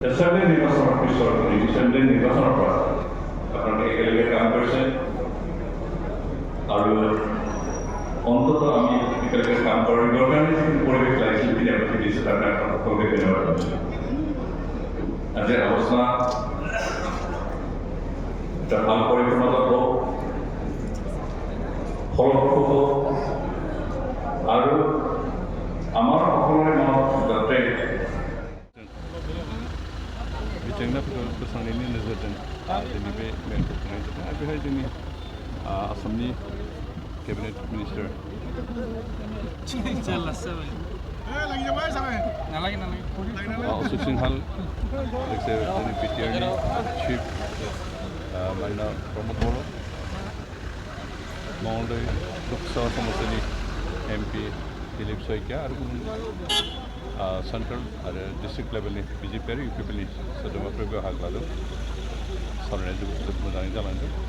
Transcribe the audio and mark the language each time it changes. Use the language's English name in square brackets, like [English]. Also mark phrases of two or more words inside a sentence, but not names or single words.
[Bangla] Assembly নির্বাচনের পিছনে রিসেন্টলি নির্বাচনের পর আপনারা একেলগে কাম করছেন আৰু অন্তত আমি একেলগে কাম করার দরকারে পরিবেশ লাগছিল কি আমরা দিয়েছি তার আপনারা সকলকে ধন্যবাদ জানাচ্ছি আজকের আলোচনা এটা ভাল পরিপূর্ণতা হোক ফলপ্রসূ হোক আৰু আমার সকলের মনত যাতে [Bodo] जेंनाफोरखौ बोस्रांनायनि नोजोरजों दिनै बे मेलखौ खुंनाय जादों आरो बेहाय जोंनि आसामनि [English] cabinet minister [Bodo] अशोक सिंहाल लोगोसे जोंनि बिटिआरनि चिफ मानोना प्रमद बर' मंगलदै लोकसभा समस्टिनि एमपि दिलीप शइकिया आरो गुबुन सेंट्रल आरो डिस्ट्रिक्ट लेभेलनि बिजेपि आरो UPPLनि सोद्रोमाफोर बाहागो लादों सावरायनाया जोबोद मोजाङै जालांदों